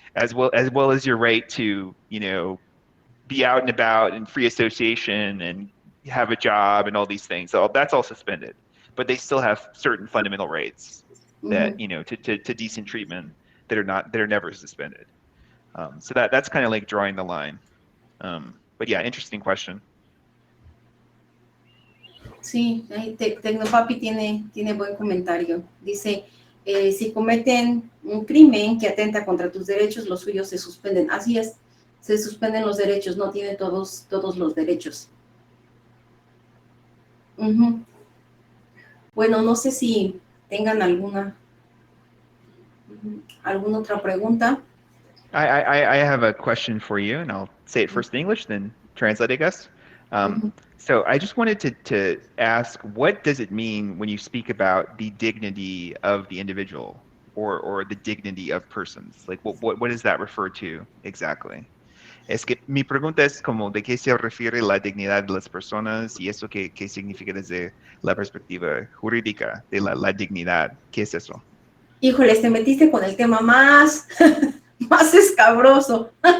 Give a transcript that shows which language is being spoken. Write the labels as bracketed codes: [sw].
[en] As well as your right to be out and about and free association and have a job and all these things. So that's all suspended, but they still have certain fundamental rights that Ujú. to decent treatment that are never suspended. So that's kind of like drawing the line. But yeah, interesting question. [es] Sí, ahí Tecnopapi tiene buen comentario. Dice, si cometen un crimen que atenta contra tus derechos, los suyos se suspenden. Así es, se suspenden los derechos, no tiene todos los derechos. Ujú. Bueno, no sé si tengan alguna otra pregunta. [en] I have a question for you, and I'll say it first in English, then translate, I guess. Ujú. So I just wanted to ask, what does it mean when you speak about the dignity of the individual or the dignity of persons? Like, what does that refer to exactly? [es] Es que mi pregunta es como de qué se refiere la dignidad de las personas y eso qué significa desde la perspectiva jurídica de la dignidad. ¿Qué es eso? Híjoles, te metiste con el tema más, más escabroso.